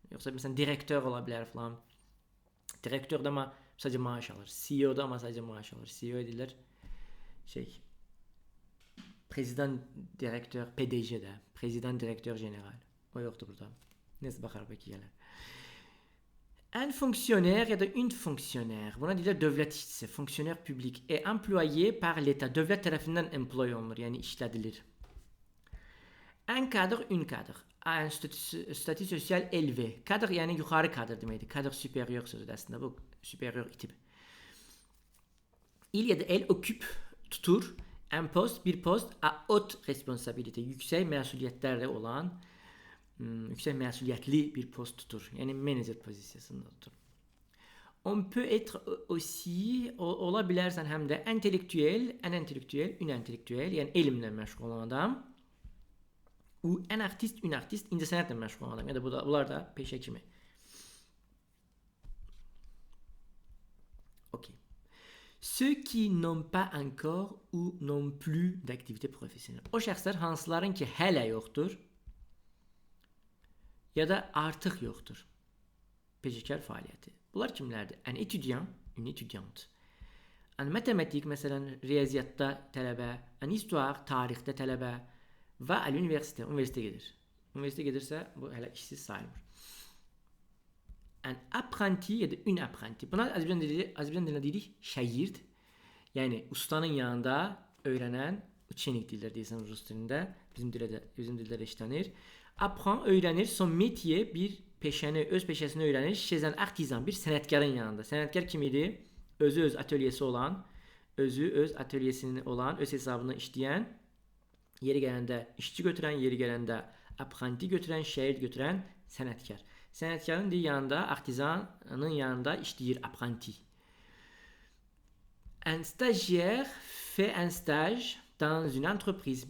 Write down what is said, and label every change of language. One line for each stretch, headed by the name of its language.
Azerbaijani: Yoxsa məsələn direktör ola bilər falan. Direktör də amma sadəcə maaş alır. CEO da amma sadəcə maaş alır. CEO deyirlər prezident direktör, PDG də, prezident direktör general. O yoxdur burada. Nəsə baxarıq bəlkə gələr.
French: Un fonctionnaire ya da une fonctionnaire.
Azerbaijani: Buna deyirlər dövlət işçisi,
French: fonctionnaire public et employé par l'État.
Azerbaijani: Dövlət tərəfindən employ olunur, yəni işlədilir.
French: Un cadre, une cadre. Un statut social élevé.
Azerbaijani: Cadre yəni yuxarı kadr deməkdir.
French: Cadre supérieur
Azerbaijani: sözüdür əslində bu,
French: supérieur
Azerbaijani: itib.
French: Il ya da elle occupe,
Azerbaijani: tutur,
French: un poste, bir post à haute responsabilité.
Azerbaijani: Yüksək məsuliyyətlərlə olan yüksək məsuliyyətli bir post tutur. Yəni menecer pozisiyasında tutur.
French: On peut être aussi
Azerbaijani: ola bilərsən həm də intellektuel,
French: un intellektuel, une intellektuel,
Azerbaijani: yəni elmlə məşğul olan adam.
French: Ou un artiste, une artiste,
Azerbaijani: incəsənətlə məşğul olan adam. Yəni bunlar da peşə kimi. OK.
French: Ceux qui n'ont pas encore ou n'ont plus d'activité professionnelle.
Azerbaijani: O şəxslər hansıların ki hələ yoxdur ya da artıq yoxdur peşəkar fəaliyyəti. Bunlar kimlərdir?
French: Un étudiant, une étudiante. Un mathématique, məsələn,
Azerbaijani: riyaziyyatda tələbə,
French: un histoire,
Azerbaijani: tarixdə tələbə,
French: va à l'université.
Azerbaijani: Üniversiteye gedir. Üniversiteye gedirsə bu hələ işsiz sayılmır.
French: Un apprenti
Azerbaijani: ya da
French: une apprenti.
Azerbaijani: Buna Azərbaycan dilində deyirik şagird. Yəni ustanın yanında öyrənən, učenik deyirlər deyəsən rus dilində. Bizim dildə də işlənir. Apprend öyrənir,
French: son métier
Azerbaijani: bir peşəni, öz peşəsini öyrənir.
French: Chez un artisan,
Azerbaijani: bir sənətkarın yanında. Sənətkar kim idi? Özü öz atölyesi olan, özü öz atölyesinin olan, öz hesabını işləyən, yeri gələndə işçi götürən, yeri gələndə apprenti götürən, şagird götürən sənətkar. Sənətkarın yanında, artisanın yanında işləyir apprenti.
French: Un stagiaire fait un stage dans une entreprise.